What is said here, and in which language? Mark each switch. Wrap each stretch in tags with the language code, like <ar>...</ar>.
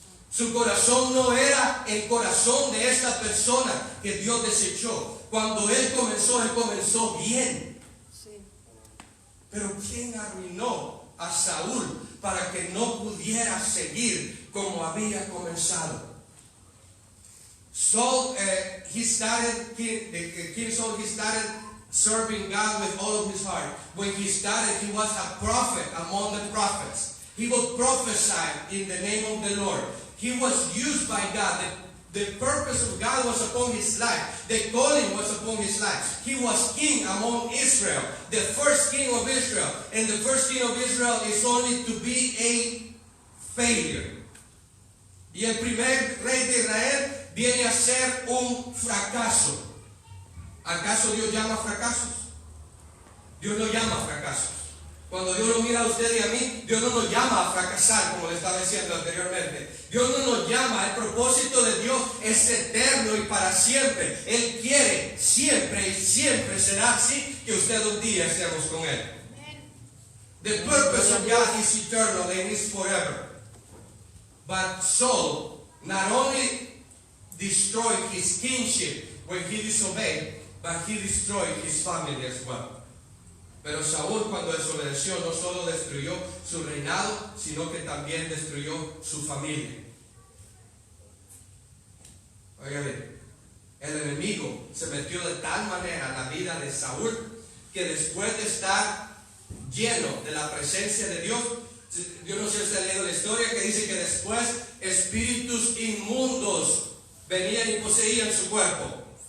<es>Su corazón no era el corazón de esta persona que Dios desechó. Cuando él comenzó bien. Pero ¿quién arruinó a Saúl para que no pudiera seguir como había comenzado?</es> <en>Saul, King Saul, he started serving God with all of his heart. When he started, he was a prophet among the prophets. He would prophesy in the name of the Lord. He was used by God. The purpose of God was upon his life. The calling was upon his life. He was king among Israel, the first king of Israel. And the first king of Israel is only to be a failure.</en> <es>Y el primer rey de Israel viene a ser un fracaso. ¿Acaso Dios llama fracasos? Dios no llama fracasos. Cuando Dios lo mira a usted y a mí, Dios no nos llama a fracasar, como le estaba diciendo anteriormente. Dios no nos llama, el propósito de Dios es eterno y para siempre. Él quiere siempre y siempre será así, que usted un día estemos con Él.</es> <en>The purpose of God is eternal and is forever. But Saul not only destroyed his kingship when he disobeyed, but he destroyed his family as well.</en> <es>Pero Saúl, cuando desobedeció, no solo destruyó su reinado, sino que también destruyó su familia. Oiga bien, el enemigo se metió de tal manera en la vida de Saúl, que después de estar lleno de la presencia de Dios, yo no sé si usted ha leído la historia que dice que después espíritus inmundos venían y poseían su cuerpo.</es>